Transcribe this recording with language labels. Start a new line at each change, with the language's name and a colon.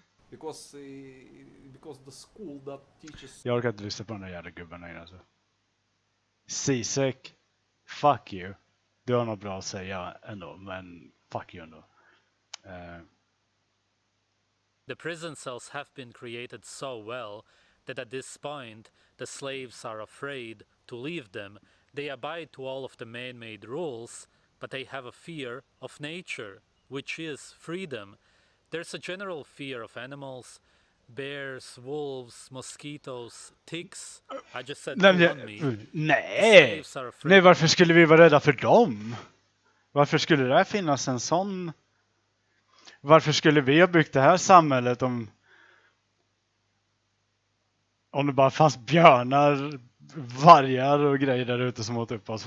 English: Because the school that teaches...
Swedish: Jag orkar inte lyssna på den där jävla gubben här alltså. Sisek, fuck you. Du har något bra att säga ändå, men fuck you ändå.
English: The prison cells have been created so well that at this point the slaves are afraid to leave them. They abide to all of the man-made rules, but they have a fear of nature, which is freedom. There's a general fear of animals, bears, wolves, mosquitoes, ticks. I just said two on me.
Swedish: Nej! Nej, varför skulle vi vara rädda för dem? Varför skulle det finnas en sån... Varför skulle vi ha byggt det här samhället om det bara fanns björnar, vargar och grejer där ute som åt upp oss?